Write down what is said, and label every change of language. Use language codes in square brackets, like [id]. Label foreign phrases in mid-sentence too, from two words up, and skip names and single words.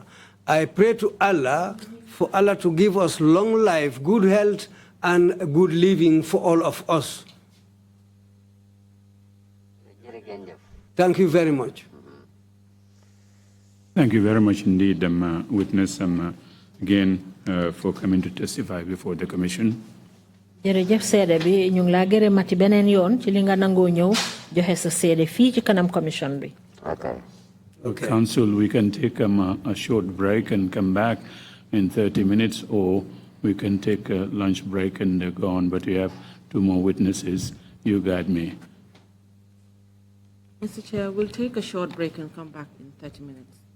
[en] I pray to Allah for Allah to give us long life, good health, and good living for all of us. Thank you very much. Thank you very much indeed, witness, again, for coming to testify before the commission. [wo] jërëjëf seede bi ñu ngi laa gërëmati beneen yoon ci li nga nangoo ñëw joxe sa seede fii ci kanam commission bi. [en] Okay. Council, we can take a short break and come back in 30 minutes, or we can take a lunch break and go on, but we have 2 more witnesses. You guide me. Mr. Chair, we'll take a short break and come back in 30 minutes.